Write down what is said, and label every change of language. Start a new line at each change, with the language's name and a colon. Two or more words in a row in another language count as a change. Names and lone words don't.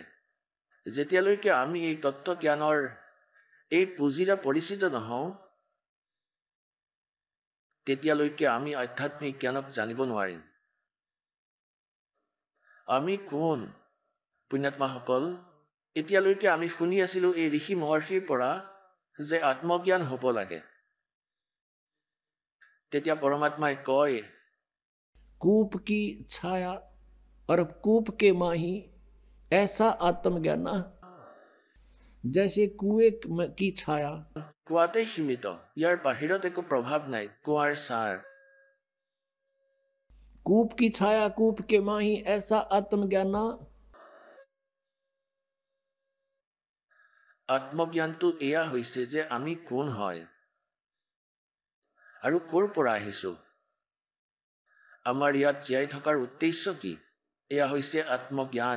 Assamese: যেতিয়ালৈকে আমি এই তত্ত্ব জ্ঞানৰ এই পুঁজিৰে পৰিচিত নহওঁ, তেতিয়ালৈকে আমি আধ্যাত্মিক জ্ঞানক জানিব নোৱাৰিম। আমি কোন? পুণ্যাত্মাসকল, এতিয়ালৈকে আমি শুনি আছিলোঁ এই ঋষি মহৰ্ষিৰ পৰা যে আত্মজ্ঞান হ'ব লাগে। তেতিয়া পৰমাত্মাই কয়,
Hindi: कूप की छाया और कूप के माही ऐसा आत्मज्ञान जैसे कुएं की छाया।
Assamese: কুৱাতে সীমিত, ইয়াৰ বাহিৰত একো প্ৰভাৱ নাই। কুৱাৰ ছাৰ।
Hindi: कूप की छाया कूप के माही ऐसा आत्मज्ञान।
Assamese: আত্মজ্ঞানটো এয়া হৈছে যে আমি কোন হয় আৰু ক'ৰ পৰা আহিছোঁ। আমাৰ ইয়াত জীয়াই থকাৰ উদ্দেশ্য কি? এয়া হৈছে আত্মজ্ঞান।